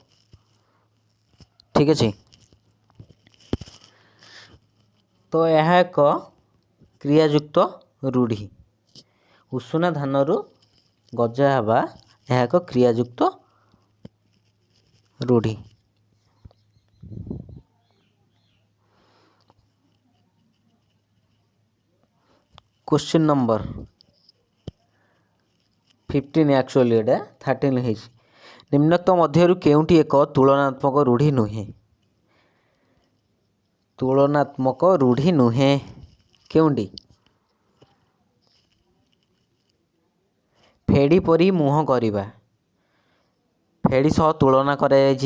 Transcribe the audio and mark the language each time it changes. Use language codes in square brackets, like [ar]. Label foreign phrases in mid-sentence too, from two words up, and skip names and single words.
[or] ଠିକ୍ ଅଛି। ତ ଏହା ଏକ କ୍ରିୟାଯୁକ୍ତ ରୂଢ଼ି। ଉଷୁନା ଧାନରୁ ଗଜା ହେବା ଏହା ଏକ କ୍ରିୟାଯୁକ୍ତ ରୂଢ଼ି। [en] question number 15 actually [or] ଏଟା 13 ହେଇଛି। निम्नोक्त ମଧ୍ୟରୁ କେଉଁଟି ଏକ ତୁଳନାତ୍ମକ ରୂଢ଼ି ନୁହେଁ? ତୁଳନାତ୍ମକ ରୂଢ଼ି ନୁହେଁ କେଉଁଟି? ଫେଡ଼ି ପରି ମୁହଁ କରିବା, ଫେଡ଼ି ସହ ତୁଳନା କରାଯାଇଛି।